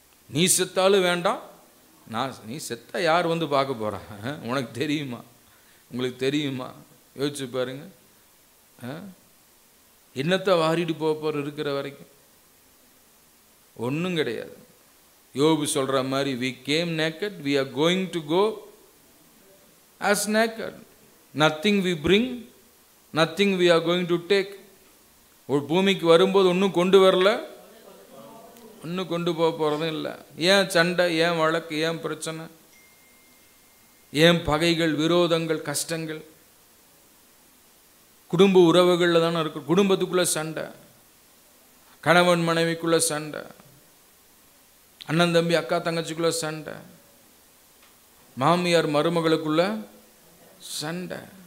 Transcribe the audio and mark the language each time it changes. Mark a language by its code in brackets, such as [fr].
[ta] நீ செத்தாலும் வேண்டாம், நீ செத்தா யார் வந்து பார்க்க போறா? உனக்கு தெரியுமா? உங்களுக்கு தெரியுமா? யோசிச்சு பாருங்க. என்னத்தை வாரிட்டு போற இருக்கிற வரைக்கும் ஒன்றும் கிடையாது. யோபு சொல்ற மாதிரி, [en] we came naked, we are going to go as naked. Nothing we bring, nothing we are going to take. [ta] ஒரு பூமிக்கு வரும்போது ஒன்றும் கொண்டு வரல, ஒன்றும் கொண்டு போக போகிறதும் இல்லை. ஏன் சண்டை, ஏன் வழக்கு, ஏன் பிரச்சனை, ஏன் பகைகள், விரோதங்கள், கஷ்டங்கள்? குடும்ப உறவுகளில் தானே இருக்கு. குடும்பத்துக்குள்ள சண்டை, கணவன் மனைவிக்குள்ள சண்டை, அண்ணன் தம்பி அக்கா தங்கச்சிக்குள்ள சண்டை, மாமியார் மருமகளுக்குள்ள சண்டை.